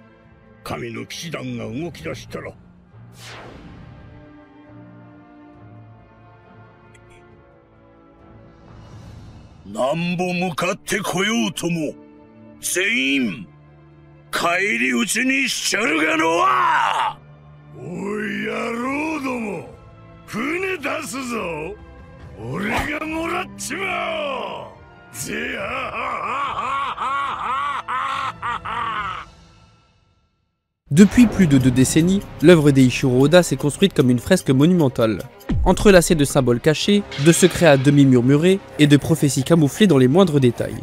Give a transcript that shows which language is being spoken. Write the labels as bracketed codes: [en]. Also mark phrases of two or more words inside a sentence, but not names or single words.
[ja] 神の騎士団が動き出したら、なんぼ向かってこようとも、全員、返り討ちにしちゃるがのは。おい野郎ども、船出すぞ。俺がもらっちまおう。 [fr] Depuis plus de 2 décennies, l'œuvre d'Eiichiro Oda s'est construite comme une fresque monumentale, entrelacée de symboles cachés, de secrets à demi murmurés et de prophéties camouflées dans les moindres détails.